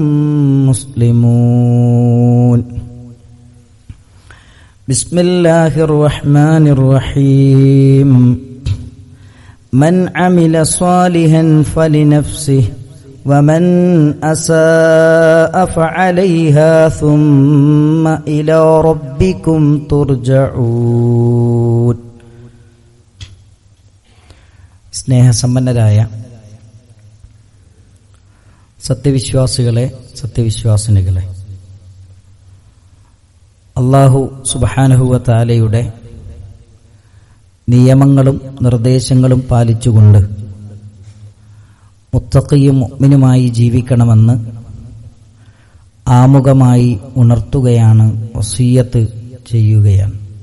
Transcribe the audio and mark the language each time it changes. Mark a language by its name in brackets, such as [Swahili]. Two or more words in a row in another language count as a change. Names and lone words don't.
[Arabic] مسلمون بسم الله الرحمن الرحيم من عمل صالحا فلنفسه ومن أساء فعليها ثم إلى ربكم [Malayalam] ترجعون സ്നേഹസമ്പന്നരായ സത്യവിശ്വാസികളെ, സത്യവിശ്വാസിനികളെ, അല്ലാഹു സുബ്ഹാനഹു വ തആലയുടെ നിയമങ്ങളും നിർദ്ദേശങ്ങളും പാലിച്ചുകൊണ്ട് മുത്തഖിയും മുഅ്മിനുമായി ജീവിക്കണമെന്ന് ആമുഖമായി ഉണർത്തുകയാണ്, വസിയ്യത്ത് ചെയ്യുകയാണ്.